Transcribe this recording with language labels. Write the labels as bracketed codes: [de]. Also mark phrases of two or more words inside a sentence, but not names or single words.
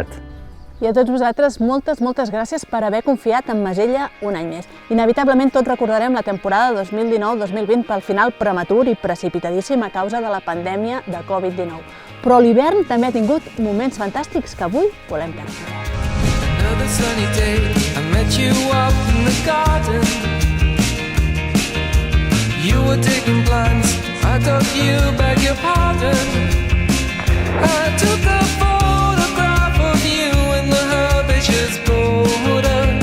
[ca] I a tots vosaltres, moltes gràcies per haver confiat en Masella un any més. Inevitablement tots recordarem la temporada 2019-2020 pel final prematur i precipitadíssim a causa de la pandèmia de Covid-19. Però l'hivern també ha tingut moments fantàstics que avui volem cantar. [en] Another sunny day, I met you up in the garden. You were taking plans, I thought you beg your pardon. I took a photograph of you in the herbaceous border.